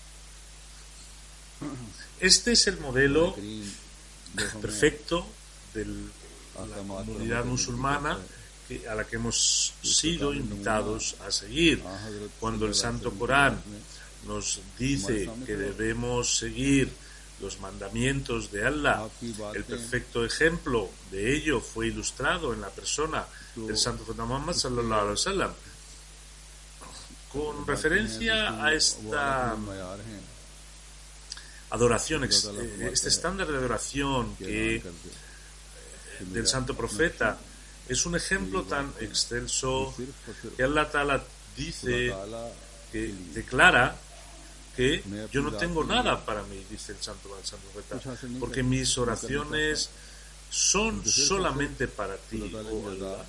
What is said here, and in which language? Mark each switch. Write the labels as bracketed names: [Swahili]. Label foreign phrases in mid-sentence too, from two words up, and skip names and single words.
[Spanish] Este es el modelo perfecto de la comunidad musulmana a la que hemos sido invitados a seguir. Cuando el Santo Corán nos dice que debemos seguir los mandamientos de Allah, el perfecto ejemplo de ello fue ilustrado en la persona del santo profeta Muhammad [Arabic] صلى الله عليه وسلم. [Spanish] Con referencia a esta adoración, este estándar de adoración del santo profeta, es un ejemplo tan excelso que Allah Ta'ala dice, que declara que yo no tengo nada para mí, dice el santo profeta, porque mis oraciones son solamente para ti, oh Allah.